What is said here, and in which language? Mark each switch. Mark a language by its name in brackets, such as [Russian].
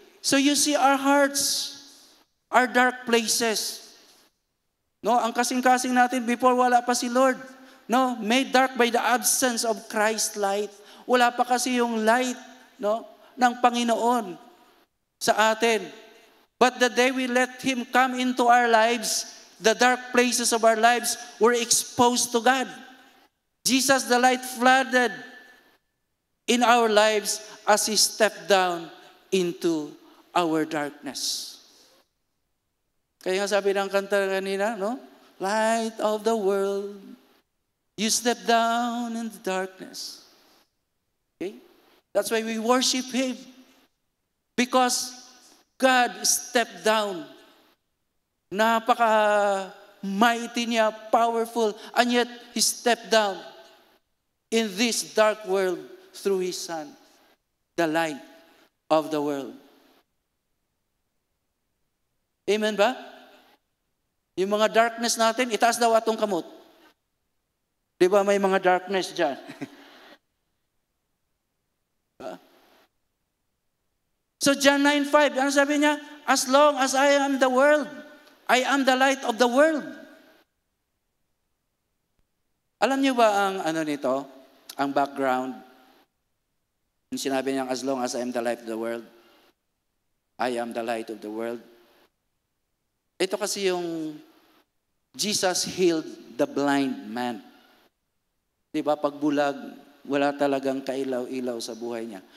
[English] So you see our hearts are dark places. [Filipino] No, ang kasing-kasing natin before wala pa si Lord. No, [English] made dark by the absence of Christ's light. [Filipino] Wala pa kasi yung light, no, ng Panginoon sa atin. [English] But the day we let Him come into our lives, the dark places of our lives were exposed to God. Jesus, the light, flooded in our lives as He stepped down into our darkness. [Filipino] Kaya nga sabi ng kanta kanina, no? [English] Light of the world, you step down in the darkness. Okay? That's why we worship Him. Because God stepped down. Napaka-mighty niya, powerful, and yet He stepped down in this dark world through His Son, the light of the world. [Filipino] Amen ba? Yung mga darkness natin, itaas daw [Cebuano] atong kamot. [Filipino] Di ba may mga darkness dyan? So John 9:5, ano sabi niya? [English] As long as I am the world, I am the light of the world. [Filipino] Alam niyo ba ang nito? Ang background Sinabi niya, [English] as long as I am the light of the world, I am the light of the world. [Filipino] Ito kasi yung [English] Jesus healed the blind man. [Filipino] Diba, pag bulag, wala talagang kailaw-ilaw sa buhay niya.